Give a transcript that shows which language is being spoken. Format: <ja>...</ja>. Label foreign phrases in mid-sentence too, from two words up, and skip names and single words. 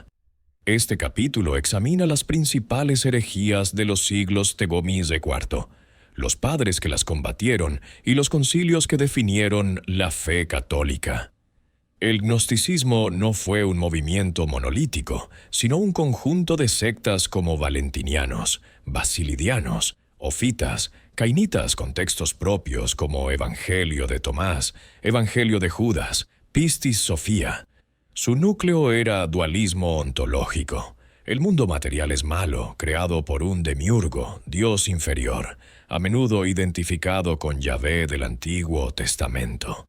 <es>Este capítulo examina las principales herejías de los siglos Tegomis de IV, los padres que las combatieron y los concilios que definieron la fe católica. El gnosticismo no fue un movimiento monolítico, sino un conjunto de sectas como valentinianos, basilidianos, ofitas, cainitas con textos propios como Evangelio de Tomás, Evangelio de Judas, Pistis Sophia. Su núcleo era dualismo ontológico. El mundo material es malo, creado por un demiurgo, Dios inferior, a menudo identificado con Yahvé del Antiguo Testamento.</es>